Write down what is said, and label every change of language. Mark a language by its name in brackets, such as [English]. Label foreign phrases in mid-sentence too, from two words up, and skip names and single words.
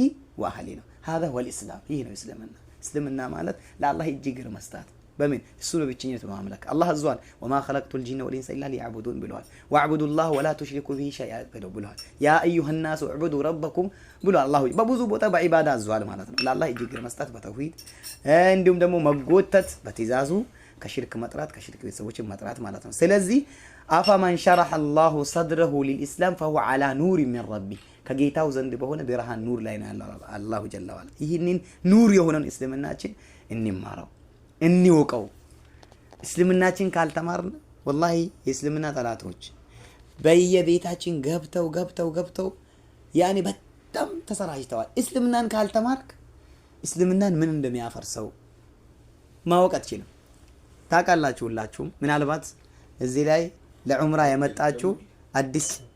[Arabic] واهله هذا هو الاسلام [Amharic] ይህ ነው እስልምና ማለት ለአላህ እጅግ መስጠት በምን እሱ በብቸኝነቱ ማምለክ አላህ አዟል [Arabic] وما خلقت الجن والانس الا ليعبدون [Amharic] ብሏል [Arabic] واعبدوا الله ولا تشركوا به شيئا [Amharic] ብሏል [Arabic] يا ايها الناس اعبدوا ربكم [Amharic] ብሏል አላህ በብዙ ቦታ በዒባዳ አዟል ማለት ነው። ለአላህ እጅግ መስጠት በተውሂድ እንዲሁም ደግሞ መጎተት በትእዛዙ ከሽርክ መጥራት ከሽርክ ቤተሰቦችን መጥራት ማለት ነው። ስለዚህ አፈመን [Arabic] شرح الله صدره للإسلام فهو على نور من ربه [Amharic] ከጌታው ዘንድ በሆነ ብርሃን ኑር ላይ ነው ያለው [Arabic] الله جل وعلا። [Amharic] ይህንን ኑር የሆነን እስልምናችን እንማረው እንወቀው። እስልምናችን ካልተማርን ወላሂ የእስልምና ጠላቶች በየቤታችን ገብተው ያኔ በጣም ተሰራጭተዋል። እስልምናን ካልተማርክ እስልምናን ምን እንደሚያፈርሰው ማወቅ አትችልም። ታውቃላችሁ ሁላችሁም። ምናልባት እዚህ ላይ ለዑምራ የመጣችሁ አዲስ